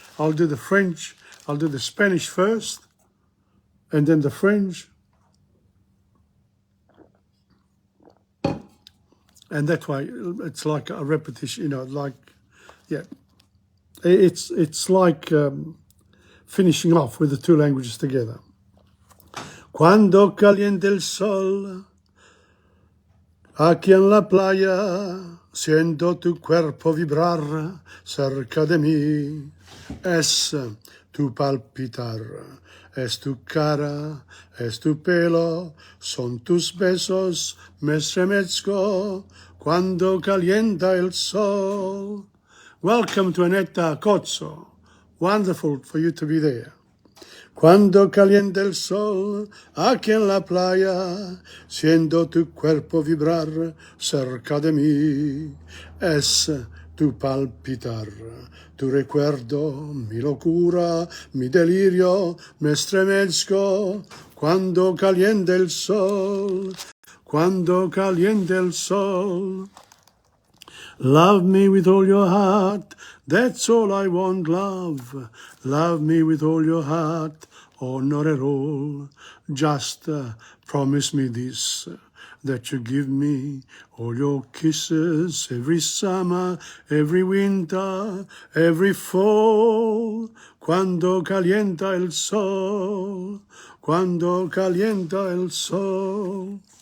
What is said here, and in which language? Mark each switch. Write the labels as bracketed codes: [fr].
[en] I'll do the French, I'll do the Spanish first, and then the French. And that way, it's like a repetition, you know, like, yeah. It's like finishing off with the two languages together. [es] Cuando caliente el sol, aquí en la playa, siento tu cuerpo vibrar cerca de mí. Es tu palpitar, es tu cara, es tu pelo, son tus besos, me estremezco cuando calienta el sol. [en] Welcome to Aneta Cozzo. Wonderful for you to be there. [es] Cuando calienta el sol, aquí en la playa, siento tu cuerpo vibrar cerca de mí. Es tu palpitar, tu recuerdo, mi locura, mi delirio, me estremezco. Cuando calienta el sol, cuando calienta el sol. [en] Love me with all your heart, that's all I want, love. Love me with all your heart, or not at all. Just promise me this, that you give me all your kisses every summer, every winter, every fall. [es] Cuando calienta el sol, cuando calienta el sol.